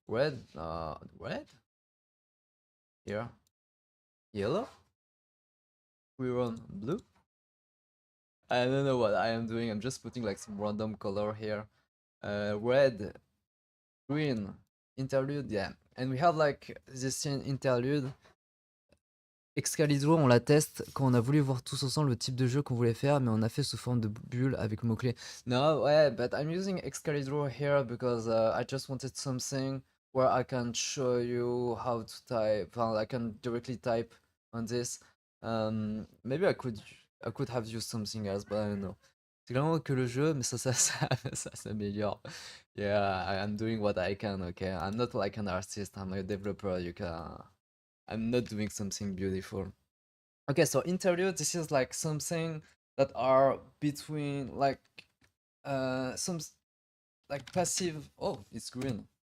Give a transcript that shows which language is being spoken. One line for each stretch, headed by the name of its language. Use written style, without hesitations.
English: Red, red. Here, yellow. We run blue. I don't know what I am doing. I'm just putting like some random color here. Red, green, interlude, yeah. And we have like this scene interlude.
French: Excalibur, on la teste quand on a voulu voir tous ensemble le type de jeu qu'on voulait faire, mais on a fait sous forme de bulle avec mots-clés.
English: No, ouais, but I'm using Excalibur here because I just wanted something where I can show you how to type. Well, I can directly type on this. Maybe I could have used something else, but I don't know.
French: C'est clairement que le jeu, mais ça s'améliore.
English: Yeah, I'm doing what I can, okay? I'm not like an artist, I'm a developer, you can... I'm not doing something beautiful. Okay, so interlude, this is like something that are between like some like passive. Oh, it's green.